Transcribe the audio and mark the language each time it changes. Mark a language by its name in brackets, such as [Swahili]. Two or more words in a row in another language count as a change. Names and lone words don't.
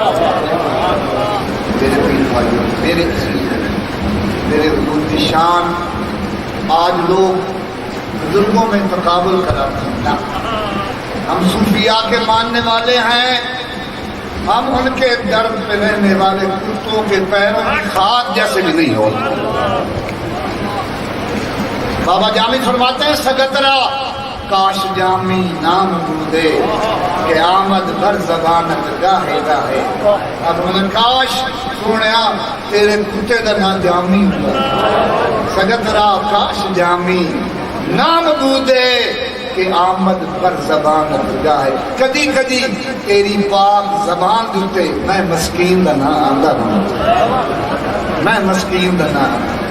[Urdu] میرے پیر بھائیو میرے میرے حضور کی شان آج لوگ بزرگوں میں تقابل کراتے ہیں، ہم صوفیاء کے ماننے والے ہیں، ہم ان کے درد پہ رہنے والے کتوں کے پیروں کی خاک جیسے بھی نہیں ہوتے۔ بابا جامی فرماتے ہیں [Persian] سگترا کاش جامی نام بودے کہ آمد بر زبانت گاہے گاہے، [Urdu] اب انہیں [Punjabi] کاش سونیا تیرے کتے دا نام جامی [Persian] سگترا کاش جامی نام بودے کہ آمد پر زبان گاہے، [Punjabi] کدی کدی تیری پاک زبان دیتے میں مسکین دا نام آندہ ہوں، میں مسکین دا نام۔